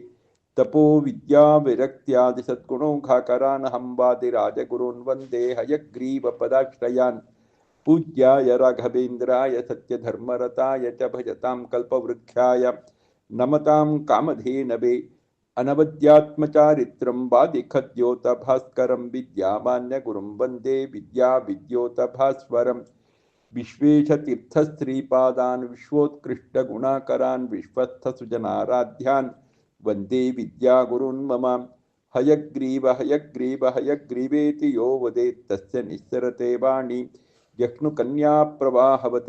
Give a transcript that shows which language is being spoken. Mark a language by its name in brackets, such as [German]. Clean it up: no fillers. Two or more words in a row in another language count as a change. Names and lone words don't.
[Sanskrit] ತಪೋ ವಿದ್ಯಾ ವಿರಕ್ತ್ಯಾದಿ ಸದ್ಗುಣೌಘಾಕರಾನಹಂ ವಾದಿರಾಜಗುರುನ್ ವಂದೇ ಹಯಗ್ರೀವಪದಾಶ್ರಯಾನ್. ಪೂಜ್ಯಾಯ ರಾಘವೇಂದ್ರಾಯ ಸತ್ಯಧರ್ಮರತಾಯ ಚ ಭಜತಾಂ ಕಲ್ಪವೃಕ್ಷಾಯ ನಮತಾಂ ಕಾಮಧೇನವೇ. ಅನವದ್ಯಾತ್ಮಚಾರಿತ್ರಂ ವಾದಿಖದ್ಯೋತಭಾಸ್ಕರಂ ವಿದ್ಯಾಮಾನ್ಯಗುರುಂ ವಂದೇ ವಿದ್ಯಾವಿದ್ಯೋತಭಾಸ್ವರಂ. ವಿಶ್ವೇಶತೀರ್ಥಶ್ರೀಪಾದಾನ್ ವಿಶ್ವೋತ್ಕೃಷ್ಟಗುಣಾಕರಾನ್ ವಿಶ್ವಸ್ಥಸುಜನಾರಾಧ್ಯಾನ್ ವಂದೇ ವಿದ್ಯಾಗುರುನ್ ಮಮ. ಹಯಗ್ರೀವ ಹಯಗ್ರೀವ ಹಯಗ್ರೀವೇತಿ ಯೋ ವದೇತ್ ತಸ್ಯ ನಿಸ್ಸರತೆ ವಾಣಿ ಜಹ್ನು ಕನ್ಯಾ ಪ್ರವಾಹವತೆ.